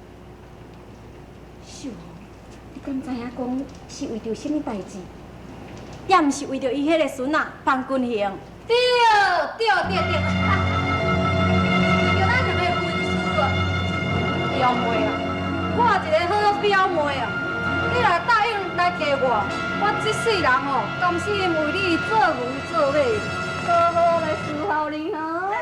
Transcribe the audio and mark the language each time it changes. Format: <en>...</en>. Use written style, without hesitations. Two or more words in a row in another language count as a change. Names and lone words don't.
<nan>秀，你敢知影讲是为着什么代志？也毋是为着伊迄个孙仔范君行。对，是为着咱两个婚事啊，表妹啊，我一个好表妹啊，你若答应来嫁我这世人哦，甘心为你做牛做马。好好来伺候你哈。</nan>